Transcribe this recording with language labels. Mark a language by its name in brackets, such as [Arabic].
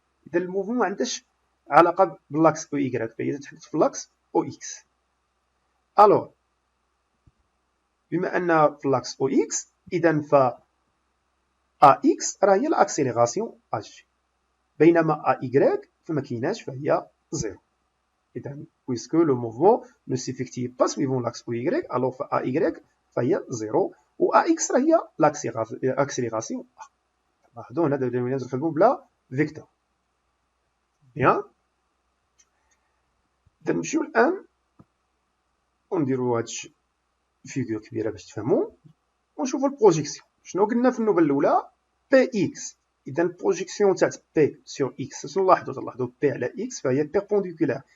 [Arabic] اذا الموفمون ما عندهاش علاقه باللاكس او اي، فهي تتحدث في اللاكس او اكس. الوغ بما ان في اللاكس او اكس اذا ف ا اكس راه هي الاكسيليراسيون ا جي، بينما ا اي فما كايناش فهي زيرو. [French] إذا puisque le mouvement ne s'effectue pas suivant l'axe OY, alors AY [Arabic] فهي زيرو و AX راه هي [French] l'accélération A. [Arabic] لاحظوا هنا دابا نخدموا بلا فيكتور. بيان. إذا نمشيو الآن ونديرو هاد فيغور كبيرة باش تفهموا ونشوفو البروجيكسيون. شنو قلنا في النوبة الأولى؟ بي إكس. إذا البروجيكسيون تاع بي سور إكس شنو نلاحظوا؟ بي على إكس فهي بيربونديكولار.